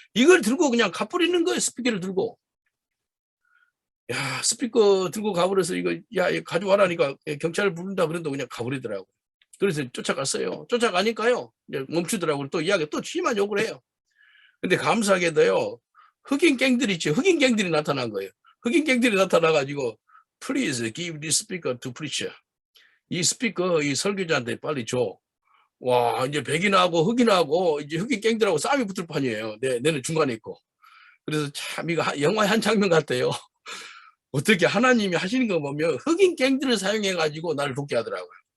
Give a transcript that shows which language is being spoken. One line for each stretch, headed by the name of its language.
Korean: 이걸 들고 그냥 가버리는 거예요. 스피커를 들고. 야, 스피커 들고 가버려서 이거 가져와라니까 경찰을 부른다 그런데 그냥 가버리더라고. 그래서 쫓아갔어요. 쫓아가니까요, 멈추더라고요. 또 이야기 또 심한 욕을 해요. 근데 감사하게도요, 흑인갱들이 있죠. 흑인갱들이 나타난 거예요. 흑인갱들이 나타나가지고
English: Please give this speaker to preacher.
Korean: 이 스피커 이 설교자한테 빨리 줘. 와, 이제 백인하고 흑인하고 이제 흑인갱들하고 싸움이 붙을 판이에요. 내는 중간에 있고. 그래서 참 이거 영화의 한 장면 같아요. 어떻게 하나님이 하시는 거 보면 흑인갱들을 사용해가지고 나를 돕게 하더라고요.